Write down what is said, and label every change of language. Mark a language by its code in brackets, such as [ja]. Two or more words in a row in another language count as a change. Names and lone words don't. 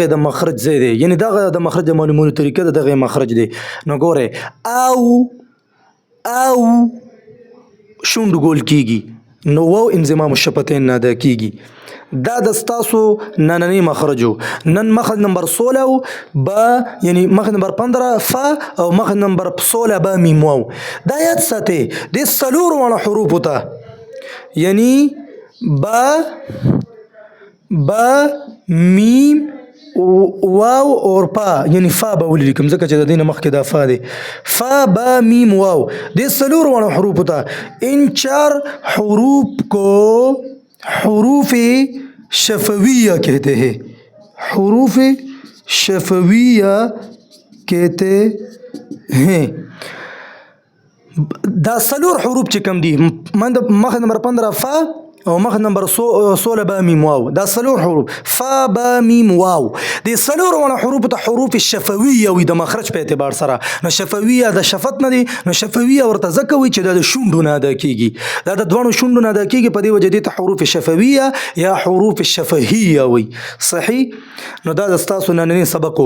[ps] د مخرج ځای دی یعنی دغه د مخرج معلومولو طریقه دغه مخرج دی نو ګوره او شونډ ګول کیږي نو واو انضمام الشفتین نه ادا کیږي دا د ستاسو نننی مخرجو نن مخرج نمبر 16 با یعنی مخرج نمبر 15 ف او مخرج نمبر 16 با میم واو دا یاد ساتئ د سلور وړه حروف ته یعنی با میم واو اور پا یعنی فا به ولیکم ځکه چې د دینه مخکې دا فا دی فا با میم واو د سلور وړه حروف ته [ur] ان چار حروف کو حروف شفویہ کہتے ہیں حروف شفویہ کہتے ہیں [ps] دا سلور حروف چې کم دي مخ نمبر 15 فا او مخ نمبر 16 با میم واو دا سلور حروف فا با میم واو د سلور وړه حروف ته حروف شفویه وي د مخرج په اعتبار سره نو شفویه د شفت نه دي نو شفویه ورته ځکه وي چې د شونډو نه ادا کیږي دا د دوه شونډو نه ادا کیږي په دې وجه دي ته حروف شفویه یا حروف شفهیه وي صحیح نو دا د تاسو نننی سبق